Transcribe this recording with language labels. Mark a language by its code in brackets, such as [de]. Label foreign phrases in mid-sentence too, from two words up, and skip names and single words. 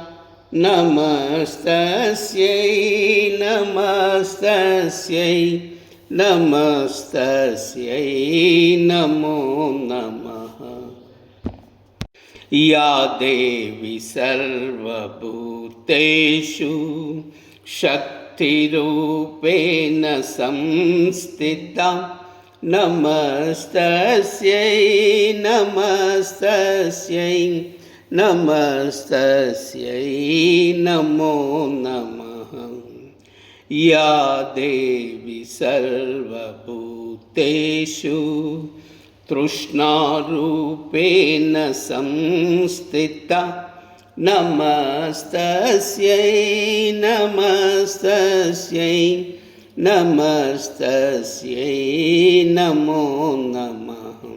[sa] నమస్తస్యై నమస్తస్యై నమస్తస్యై నమో నమః. యా దేవి సర్వభూతేషు శక్తిరూపేణ సంస్థితా. नमस्तस्यै नमस्तस्यै नमस्तस्यै नमो नमः। या देवी सर्वभूतेषु तृष्णारूपेण संस्थिता नमस्तस्यै नमस्तस्यै नमस्तस्यै नमो नमः।